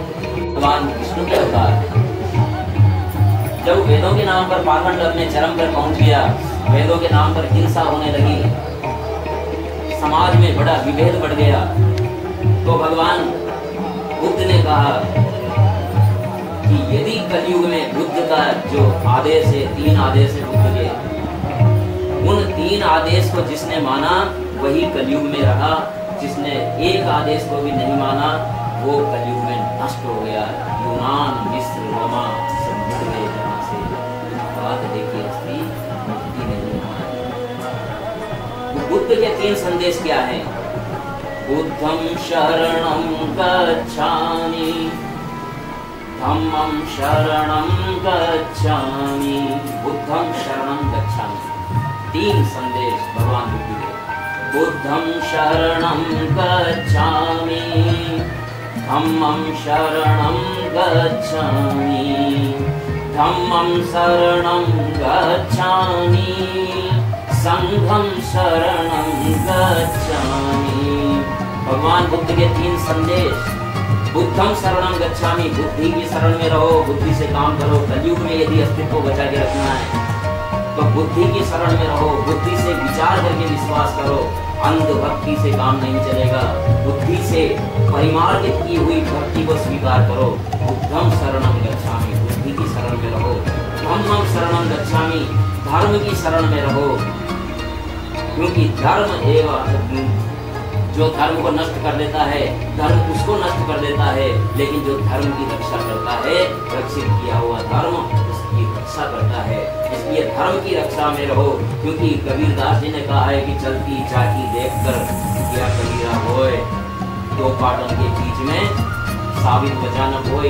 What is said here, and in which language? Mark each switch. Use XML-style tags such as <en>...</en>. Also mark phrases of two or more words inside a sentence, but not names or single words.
<hi>भगवान विष्णु के अवतार हैं। जब वेदों के नाम पर पाखंड अपने चरम पर पहुंच गया, वेदों के नाम पर हिंसा होने लगी, समाज में बड़ा विभेद बढ़ गया, तो भगवान बुद्ध ने कहा कि यदि कलयुग में बुद्ध का जो आदेश है, 3 आदेश है बुद्ध के, उन 3 आदेश को जिसने माना वही कलयुग में रहा। जिसने एक आदेश को भी नहीं माना वो कलयुग में नष्ट हो गया। यूनान, मिस्र, रोमा सब मिट गए जहाँ से। बात देखिए असली मुक्ति नहीं है। बुद्ध के 3 संदेश क्या हैं?</hi> <pi>बुद्धं शरणं गच्छामि, धम्मं शरणं गच्छामि। बुद्धं शरणं गच्छामि,</pi> <hi>तीन संदेश भगवान बुद्ध के।</hi> <pi>बुद्धं शरणं गच्छामि, धम्मं शरणं गच्छामि, धम्मं शरणं गच्छामि, संघं शरणं गच्छामि।</pi> <hi>भगवान बुद्ध के तीन संदेश।</hi> <pi>बुद्धं शरणं गच्छामि,</pi> <hi>बुद्धि की शरण में रहो, बुद्धि से काम करो। कलयुग में यदि अस्तित्व को बचा के रखना है तो बुद्धि की शरण में रहो, बुद्धि से विचार करके विश्वास करो। अंधभक्ति से काम नहीं चलेगा, बुद्धि से परिमार्जित की हुई भक्ति को स्वीकार करो।</hi> <pi>बुद्धं शरणं गच्छामि,</pi> <hi>बुद्धि की शरण में रहो।</hi> <pi>धम्मं शरणं गच्छामि,</pi> <hi>धर्म की शरण में रहो, क्योंकि धर्म एवं जो धर्म को नष्ट कर देता है, धर्म उसको नष्ट कर देता है, लेकिन जो धर्म की रक्षा करता है, रक्षित किया हुआ धर्म उसकी रक्षा करता है। इसलिए धर्म की रक्षा में रहो, क्योंकि कबीरदास जी ने कहा है कि चलती चाकी देखकर क्या कबीरा होए, दो पाटन के बीच में साबित बचा न होए।</hi>